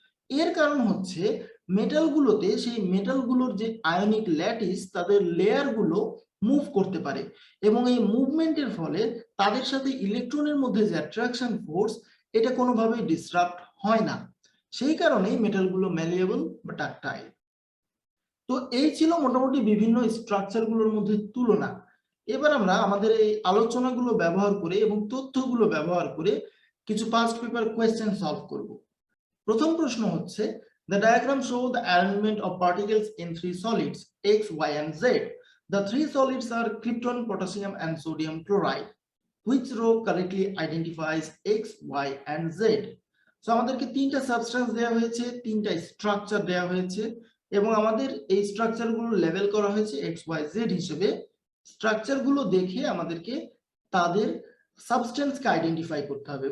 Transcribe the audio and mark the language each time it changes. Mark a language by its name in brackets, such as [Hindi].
[Bangla] এর কারণ হচ্ছে মেটালগুলোতে সেই মেটালগুলোর যে আয়নিক ল্যাটিস, তাদের লেয়ারগুলো মুভ করতে পারে, এবং এই মুভমেন্টের ফলে তাদের সাথে ইলেকট্রনের মধ্যে যে অ্যাট্রাকশন ফোর্স, এটা কোনোভাবেই ডিসরাপ্ট হয় না। সেই কারণেই মেটালগুলো ম্যালিয়েবল বা ডাকটাইল। তো এই ছিল মোটামুটি বিভিন্ন স্ট্রাকচারগুলোর মধ্যে তুলনা। এবার আমরা আমাদের এই আলোচনাগুলো ব্যবহার করে এবং তথ্যগুলো ব্যবহার করে কিছু পাস্ট পেপার কোয়েশ্চেন সলভ করব। প্রথম প্রশ্ন হচ্ছে, [English] the diagram show the arrangement of particles in three solids X, Y and Z. The three solids are krypton, potassium and sodium chloride. Which row correctly identifies X, Y and Z? [Bangla] So আমাদেরকে তিনটা substance দেওয়া হয়েছে, তিনটা structure দেওয়া হয়েছে, এবং আমাদের এই স্ট্রাকচারগুলো লেবেল করা হয়েছে X, Y, Z হিসেবে। স্ট্রাকচারগুলো দেখে আমাদেরকে তাদের সাবস্টেন্সকে আইডেন্টিফাই করতে হবে।